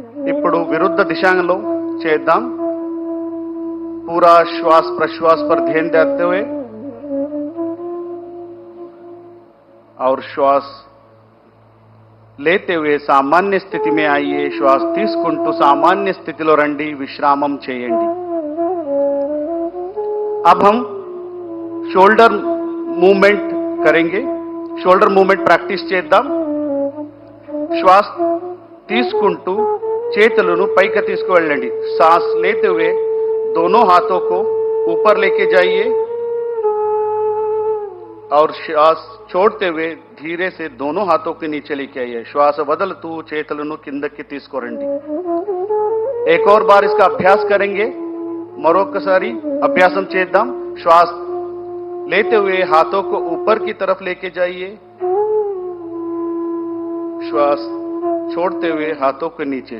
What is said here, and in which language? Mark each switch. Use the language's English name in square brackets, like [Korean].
[Telugu] ఇప్పుడు విరుద్ధ దిశలో చేద్దాం। [Hindi] पूरा श्वास प्रश्वास पर ध्यान देते हुए और श्वास लेते हुए सामान्य स्थिति में आइए। [Telugu] श्वास తీసుకుంటూ सामान्य स्थितिలో రండి, విశ్రామం చేయండి। [Hindi] अब हम शोल्डर मूवमेंट करेंगे। [Telugu] शोल्डर मूवमेंट प्रैक्टिस చేద్దాం। श्वास తీసుకుంటూ చేతులను పైకి తీసుకువెళ్ళండి। [Hindi] सांस लेते हुए दोनों हाथों को ऊपर लेके जाइए और श्वास छोड़ते हुए धीरे से दोनों हाथों के नीचे लेके आइए। [Telugu] श्वास వదులుతూ చేతులను కిందకి తీసుకురండి। [Hindi] एक और बार इसका अभ्यास करेंगे। [Telugu] మరొకసారి అభ్యాసం చేద్దాం। [Hindi] श्वास लेते हुए हाथों को ऊपर की तरफ लेके जाइए। श्वास छोड़ते हुए हाथों के नीचे।